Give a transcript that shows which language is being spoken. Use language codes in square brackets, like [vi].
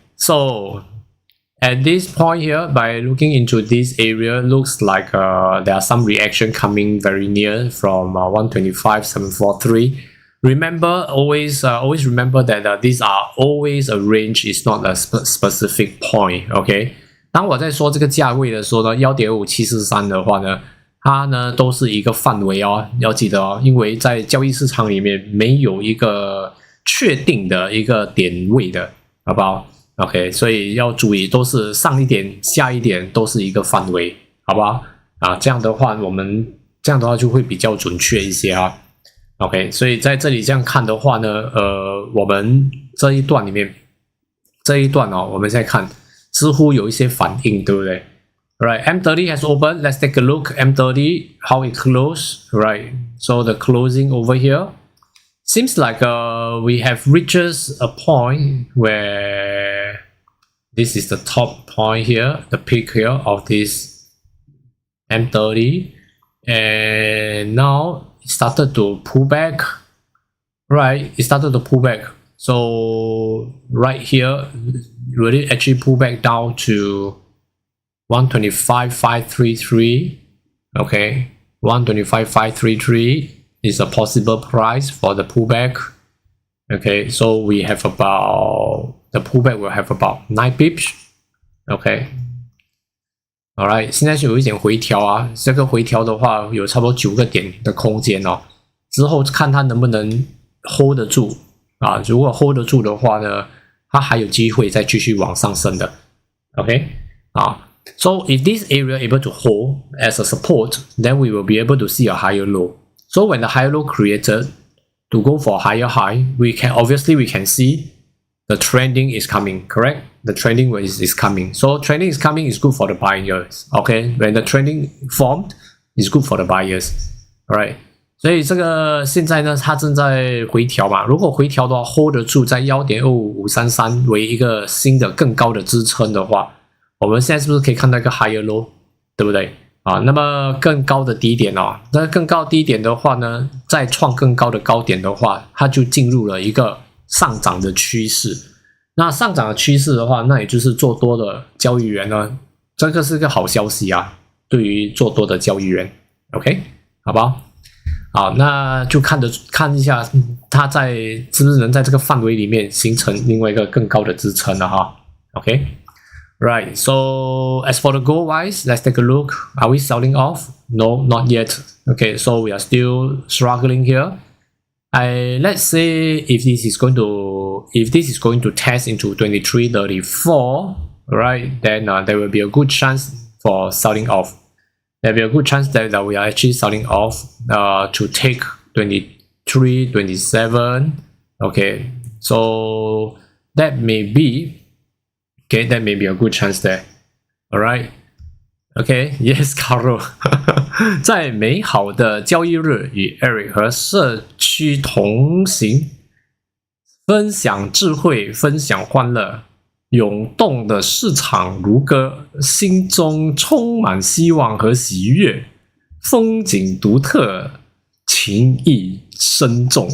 [en] So at this point here, by looking into this area, looks like there are some reaction coming very near from 125.743. Remember, always remember that these are always a range, it's not a specific point. Okay. [zh] 当我在说这个价位的时候呢 1.5743 的话呢它呢都是一个范围哦要记得哦因为在交易市场里面没有一个确定的一个点位的好不好 OK 所以要注意都是上一点下一点都是一个范围好不好这样的话就会比较准确一些啊 OK 所以在这里这样看的话呢我们这一段里面我们再看似乎有一些反应对不对 [en] Right, M30 has opened. Let's take a look. M30, how it closed. Right, so the closing over here seems like we have reached a point where this is the top point here, the peak here of this M30, and now it started to pull back. Right, it started to pull back. So right here, will it actually pull back down to 125.533? Okay, 125.533 is a possible price for the pullback. Okay, so we have about the pullback will have about 9 pips. Okay, alright, [zh] 现在是有一点回调啊，这个回调的话有差不多9个点的空间哦，之后看它能不能 hold 得住啊，如果 hold 得住的话呢，它还有机会再继续往上升的。 OK 啊。 [en] So if this area able to hold as a support, then we will be able to see a higher low. So when the higher low created to go for a higher high, we can see the trending is coming, correct? the trending is coming. So trending is coming is good for the buyers. Okay, when the trending formed, is good for the buyers. Alright. [zh] 所以这个现在呢，它正在回调嘛。如果回调的话 ，hold 得住在 1.25533 为一个新的更高的支撑的话，我们现在是不是可以看到一个 [en] higher low， [zh] 对不对？啊，那么更高的低点哦，那更高低点的话呢，再创更高的高点的话，它就进入了一个上涨的趋势。那上涨的趋势的话，那也就是做多的交易员呢，这个是个好消息啊，对于做多的交易员 ，OK， 好不好？好，那就看一下它是不是能在这个范围里面形成另外一个更高的支撑了哈 ，OK。 [en] Right, so as for the gold wise, let's take a look. Are we selling off? No, not yet. Okay, so we are still struggling here. Let's say if this is going to test into 23.34, right? Then there will be a good chance for selling off. There will be a good chance that we are actually selling off to take 23, 27. Okay, so that may be. Okay, that may be a good chance there. Alright. Okay, yes, Carol. [zh] 在美好的交易日，与 Eric 和社区同行，分享智慧，分享欢乐，涌动的市场如歌，心中充满希望和喜悦，风景独特，情意深重。